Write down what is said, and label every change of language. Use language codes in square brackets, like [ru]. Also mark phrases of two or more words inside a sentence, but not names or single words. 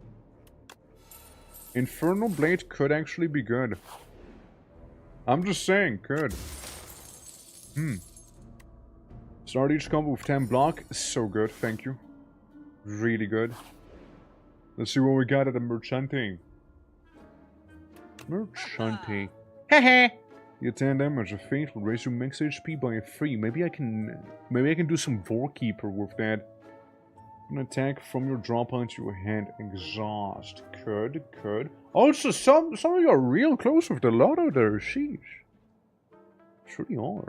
[en] Infernal Blade could actually be good. I'm just saying, could. Start each combo with 10 block. So good, thank you. Really good. Let's see what we got at the Merchante. Merchante. Hehe! You 10 damage. A feint will raise your max HP by 3. Maybe I can do some Vorkeeper with that. An attack from your draw pile to your hand. Exhaust. Could. Also, some of you are real close with the lotto there. Sheesh. Sure you are.